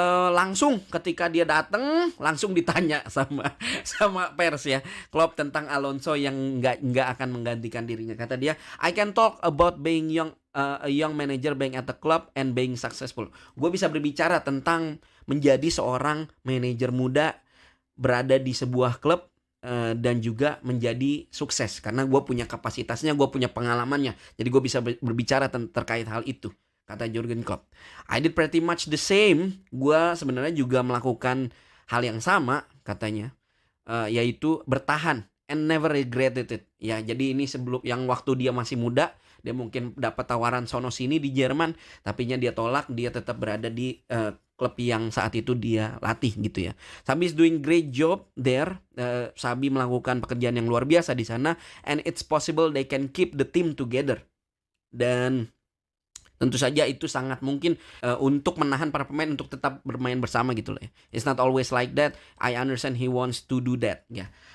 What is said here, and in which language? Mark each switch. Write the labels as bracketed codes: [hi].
[id] Langsung ketika dia datang langsung ditanya sama pers ya, Klopp tentang Alonso yang nggak akan menggantikan dirinya. Kata dia, [en] I can talk about being a young manager, being at the club and being successful. [id] Gue bisa berbicara tentang menjadi seorang manajer muda berada di sebuah klub dan juga menjadi sukses karena gue punya kapasitasnya, gue punya pengalamannya. Jadi gue bisa berbicara terkait hal itu. [en] Kata Jurgen Klopp, I did pretty much the same. [id] Gue sebenarnya juga melakukan hal yang sama katanya, yaitu bertahan [en] and never regretted it. [id] Ya, jadi ini sebelum yang waktu dia masih muda, dia mungkin dapat tawaran sono sini di Jerman, tapinya dia tolak, dia tetap berada di klub yang saat itu dia latih gitu ya. [en] Xabi is doing great job there. [id] Xabi melakukan pekerjaan yang luar biasa di sana, [en] and it's possible they can keep the team together. [id] Dan tentu saja itu sangat mungkin untuk menahan para pemain untuk tetap bermain bersama gitu loh ya. [en] It's not always like that. I understand he wants to do that ya.